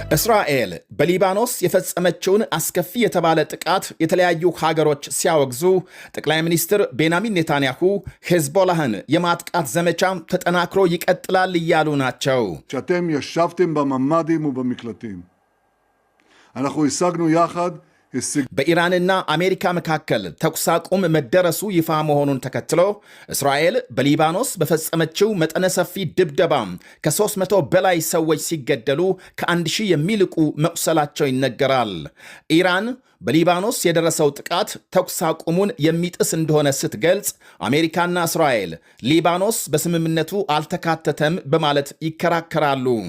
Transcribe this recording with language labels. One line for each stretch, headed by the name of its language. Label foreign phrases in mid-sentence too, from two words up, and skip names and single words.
Amharic: እስራኤል በሊባኖስ የፈጸመችውን አስከፊ የተባለ ጥቃት የተለያዩ ሀገሮች ሲያወግዙ ጠቅላይ ሚኒስትር ቤንያሚን ኔታንያሁ ሄዝቦላህን የማጥቃት ዘመቻ ተጠናክሮ ይቀጥላል እያሉ ናቸው።
Hebrew: שאתם ישבתם בממ"דים ובמקלטים. אנחנו השגנו יחד
Amharic: በኢራንና አሜሪካ መካከል ተኩስ አቁም መደረሱ ይፋ መሆኑን ተከትሎ እስራኤል በሊባኖስ በፈጸመችው መጠነ ሰፊ ድብደባ ከ300 በላይ ሰዎች ሲገደሉ ከ1000 የሚልቁ መቁሰላቸው ይነገራል። ኢራን በሊባኖስ የደረሰው ጥቃት ተኩስ አቁሙን የሚጥስ እንደሆነ ስትገልጽ፣ አሜሪካና እስራኤል ሊባኖስ በስምምነቱ አልተካተተም በማለት ይከራከራሉ።